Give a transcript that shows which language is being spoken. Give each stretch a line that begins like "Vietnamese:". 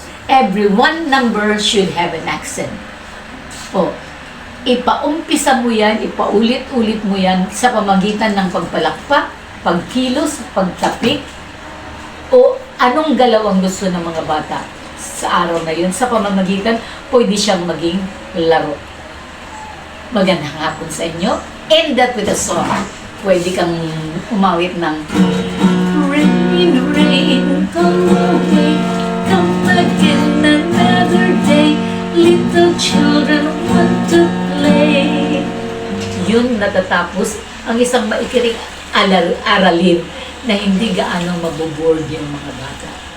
English: Every one number should have an accent.
Filipino: O, ipaumpisa mo yan, ipaulit-ulit mo yan sa pamagitan ng pagpalakpak, pagkilos, pagtapik, o anong galaw ang gusto ng mga bata sa araw na yun. Sa pamamagitan, pwede siyang maging laro. Magandang hapon sa inyo.
English: End that with a song.
Filipino: Pwede kang umawit ng
English: Rain, rain, come away, come again another day. Little children want to play.
Filipino: Yun natatapos ang isang maikiring aralin na hindi gaano maboboard yung mga bata.